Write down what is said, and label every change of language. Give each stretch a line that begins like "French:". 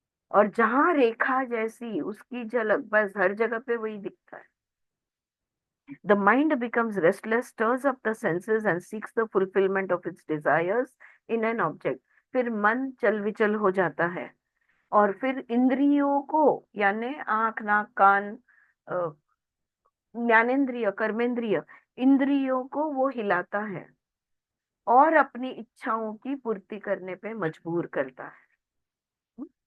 Hindi: और जहां रेखा जैसी उसकी झलक, बस हर जगह पे वही दिखता है.
English: The mind becomes restless, stirs up the senses and seeks the fulfillment of its desires in an object.
Hindi: फिर मन चल विचल हो जाता है और फिर इंद्रियों को, यानी आंख नाक कान ज्ञानेंद्रिय कर्मेंद्रिय, इंद्रियों को वो हिलाता है और अपनी इच्छाओं की पूर्ति करने पे मजबूर करता है.